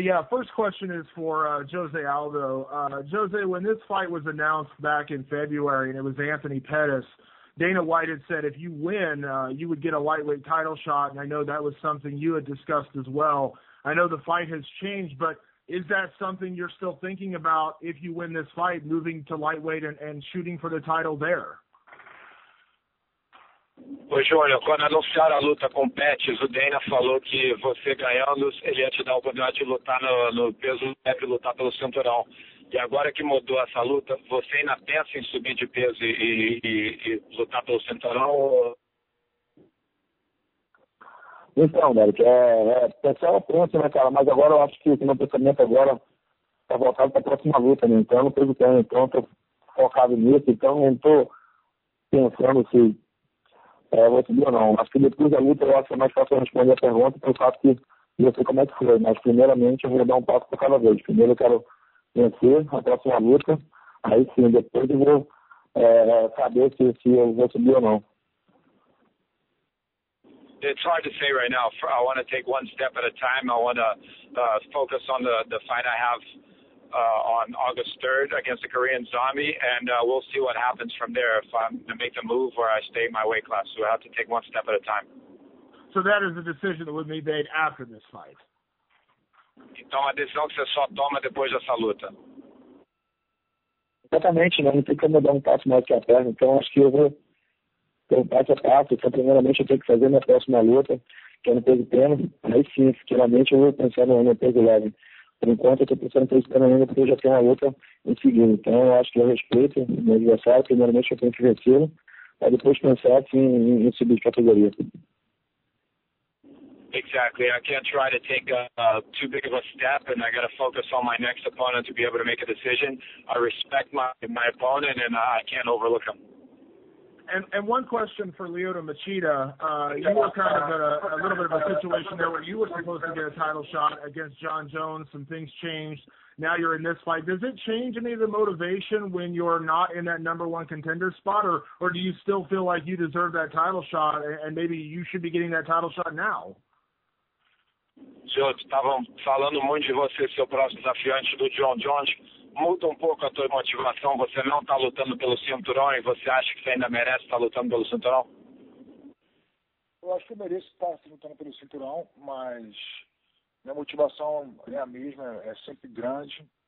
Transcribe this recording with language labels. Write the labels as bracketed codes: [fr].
[en] First question is for Jose Aldo. Jose, when this fight was announced back in February and it was Anthony Pettis, Dana White had said if you win, you would get a lightweight title shot, and I know that was something you had discussed as well. I know the fight has changed, but is that something you're still thinking about if you win this fight, moving to lightweight and shooting for the title there? [pt] Ô, Júnior, quando anunciaram a luta com o Pettis, o Dana falou que você ganhando, ele ia te dar a oportunidade de lutar no peso leve, lutar pelo cinturão. E agora que mudou essa luta, você ainda pensa em subir de peso e lutar pelo cinturão? Então, Derek, pessoal pensa, né, cara, mas agora eu acho que o meu pensamento agora tá voltado para a próxima luta, né? Então eu não tô lutando, então eu tô focado nisso, então eu não tô pensando se vou subir ou não. Acho que depois da luta eu acho que é mais fácil responder a pergunta, pelo fato que eu sei como é que foi, mas primeiramente eu vou dar um passo por cada vez. Primeiro eu quero vencer a próxima luta, aí sim, depois eu vou saber se eu vou subir ou não. [en] It's hard to say right now. I want to take one step at a time. I want to focus on the fight I have on August 3rd against the Korean Zombie, and we'll see what happens from there, if I'm going to make the move or I stay in my weight class. So I have to take one step at a time. So that is a decision that would be made after this fight? [pt] Então, a decisão que você só toma depois dessa luta. Exatamente, não tem como eu dar um passo mais que a perna, então acho que eu vou ter um passo a passo. Então, primeiramente, eu tenho que fazer minha próxima luta, que é no peso pena. Aí sim, futuramente, eu vou pensar no peso leve. Por enquanto, eu estou pensando no peso pena ainda, porque eu já tenho uma luta em seguida. Então, eu acho que eu respeito o meu adversário. Primeiramente, eu tenho que vencê-lo, para depois pensar assim, em subir de categoria. [en] Exactly. I can't try to take too big of a step, and I got to focus on my next opponent to be able to make a decision. I respect my opponent, and I can't overlook him. And one question for Lyoto Machida. You were kind of in a little bit of a situation there where you were supposed to get a title shot against John Jones. Some things changed. Now you're in this fight. Does it change any of the motivation when you're not in that number one contender spot, or do you still feel like you deserve that title shot and maybe you should be getting that title shot now? [pt] Joe, estavam falando muito de você, seu próximo desafiante do John Jones. Muda um pouco a tua motivação. Você não está lutando pelo cinturão e você acha que você ainda merece estar lutando pelo cinturão? Eu acho que eu mereço estar lutando pelo cinturão, mas minha motivação é a mesma, é sempre grande.